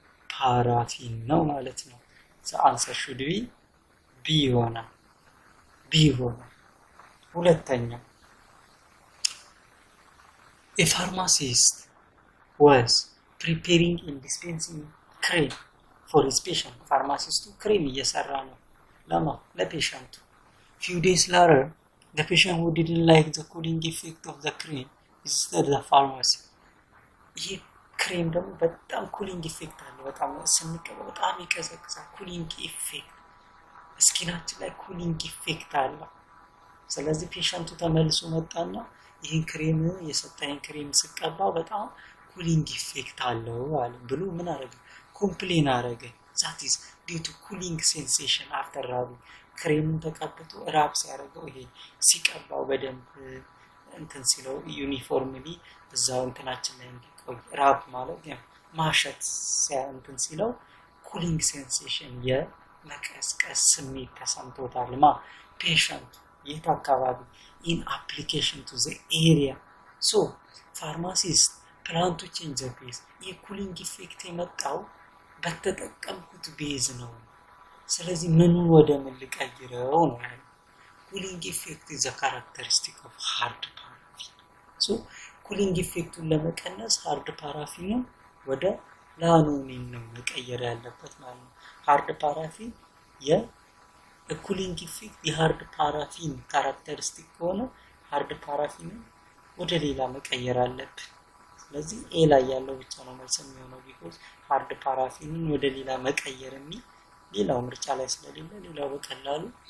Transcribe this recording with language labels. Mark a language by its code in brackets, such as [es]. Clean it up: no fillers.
[am] ፓራፊን ነው ማለት ነው። አንሰር ሹድ ቢ ይሆናል። ሁለተኛው [en] a pharmacist was preparing and dispensing cream for his patient. [am] ፋርማሲስቱ ክሬም እየሰራ ነው ለፔሸንቱ። [en] few days later the patient who didn't like the cooling effect of the cream visited the pharmacy. [am] ይሄ ክሬም ደግሞ በጣም ኩሊንግ ኢፌክት አለው። በጣም ስንቀበው በጣም ይቀዘቅዛል። ኩሊንግ ኢፌክት ስኪናችን ላይ ኩሊንግ ኢፌክት አለው። ስለዚህ ፔሸንቱ ተመልሶ መጣና ይሄን ክሬም የሰጠኝ ክሬም ስቀባው በጣም ኩሊንግ ኢፌክት አለው አለ ብሎ ምን አረገ? ኮምፕሌን አረገ። [en] that is due to cooling sensation after rubbing. [am] ክሬሙን ተቀብቶ ራብ ሲያደርገው ይሄ ሲቀባው በደንብ እንትን ሲለው ዩኒፎርምሊ እዛው እንትናችን ላይ እንዲቆይ ራብ ማለት ማሸት እንትን ሲለው ኩሊንግ ሴንሴሽን የመቀስቀስ ስሜት ተሰምቶታል። ፔሸንት የት አካባቢ? [en] in application to the area. so pharmacist plan to change the base. [am] የኩሊንግ ኢፌክት የመጣው በተጠቀምኩት ቤዝ ነው። ስለዚህ ምኑን ወደ ምን ልቀይረው ነው? [en] ኩሊንግ ኢፌክት is a characteristic of hard paraffin. so [am] ኩሊንግ ኢፌክቱን ለመቀነስ ሃርድ ፓራፊንን ወደ ላኖኒን ነው መቀየር ያለበት ማለት ነው። ሃርድ ፓራፊን የኩሊንግ ኢፌክት የሃርድ ፓራፊን ካራክተሪስቲክ ሆነ ሃርድ ፓራፊንን ወደ ሌላ መቀየር አለብን። ስለዚህ ኤ ላይ ያለው ብቻ ነው መልስ የሚሆነው because ሃርድ ፓራፊንን ወደ ሌላ መቀየር የሚል ሌላው ምርጫ ላይ ስለሌለ ሌላው በቀላሉ